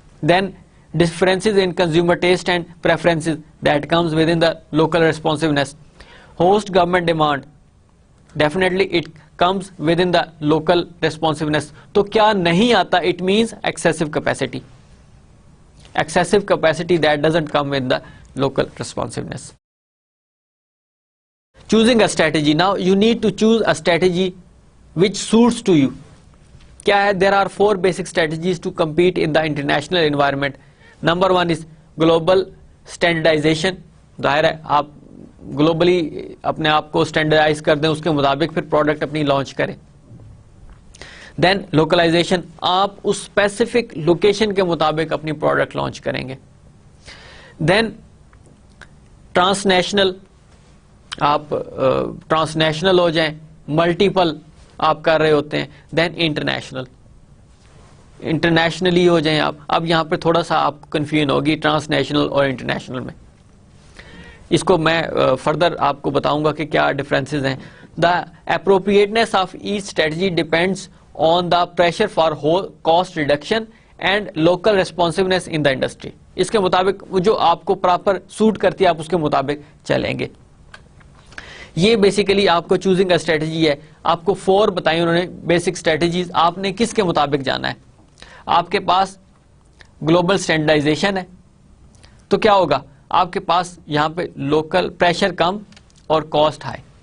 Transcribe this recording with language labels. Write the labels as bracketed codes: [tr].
[en] Then differences in consumer taste and preferences, that comes within the local responsiveness. Host government demand, definitely it comes within the local responsiveness. [ur] تو کیا نہیں آتا, [en] it means excessive capacity. Excessive capacity that doesn't come with the local responsiveness. Choosing a strategy. Now you need to choose a strategy which suits to you. [ur] کیا ہے, [en] there are 4 basic strategies to compete in the international environment. Number 1 is global standardization. [ur] ظاہر ہے آپ globally اپنے آپ کو standardise کر دیں, اس کے مطابق پھر پروڈکٹ اپنی لانچ کریں. دین لوکلائزیشن, آپ اس اسپیسیفک لوکیشن کے مطابق اپنی پروڈکٹ لانچ کریں گے. دین ٹرانس نیشنل, آپ ٹرانس نیشنل ہو جائیں, ملٹیپل آپ کر رہے ہوتے ہیں. دین انٹرنیشنل, انٹرنیشنلی ہو جائیں آپ. اب یہاں پہ تھوڑا سا آپ کو کنفیوژن ہوگی ٹرانس نیشنل اور انٹرنیشنل میں, اس کو میں فردر آپ کو بتاؤں گا کہ کیا ڈفرینسز ہیں. [en] The appropriateness of each strategy depends on the pressure for cost reduction and local responsiveness in the industry. [ur] اس کے مطابق جو آپ کو پراپر سوٹ کرتی ہے آپ اس کے مطابق چلیں گے. یہ بیسیکلی آپ کو چوزنگ اسٹریٹجی ہے. آپ کو 4 بتائی انہوں نے بیسک اسٹریٹجیز, آپ نے کس کے مطابق جانا ہے. آپ کے پاس گلوبل اسٹینڈرڈائزیشن ہے تو کیا ہوگا, آپ کے پاس یہاں پہ لوکل پریشر کم اور کاسٹ ہائی.